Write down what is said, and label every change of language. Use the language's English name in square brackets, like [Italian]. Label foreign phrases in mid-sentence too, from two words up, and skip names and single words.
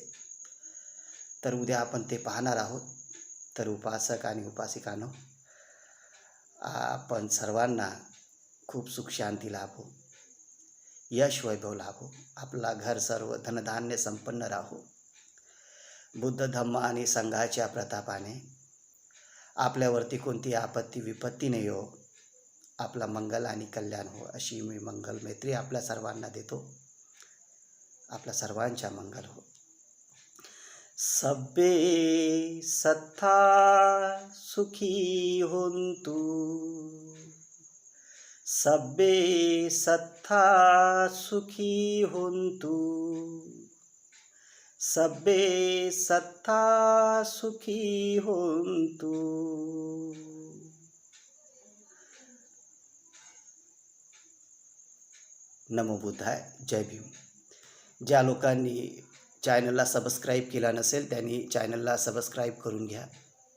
[Marathi] तर उद्या आपण ते पाहणार आहोत. तर उपासक आणि उपासिकांनो, आपण सर्वांना खूप सुख शांती लाभो, यश वैभव लाभो, आपला घर सर्व धनधान्य संपन्न राहो, बुद्ध धम्म आणि संघाच्या प्रतापाने आपल्यावरती कोणती आपत्ती विपत्ती नाही हो, आपला मंगल आणि कल्याण हो, अशी मी मंगल मैत्री आपल्या सर्वांना देतो. आपल्या सर्वांच्या मंगल हो. [Pali] सब्बे सत्ता सुखी होन्तु, सब्बे सत्ता सुखी होन्तु, सब्बे सत्ता सुखी होन्तु. नमो बुद्धाय. [Marathi] जय भीम. ज्या लोकांनी चॅनलला सबस्क्राईब केला नसेल त्यांनी चॅनलला सबस्क्राईब करून घ्या.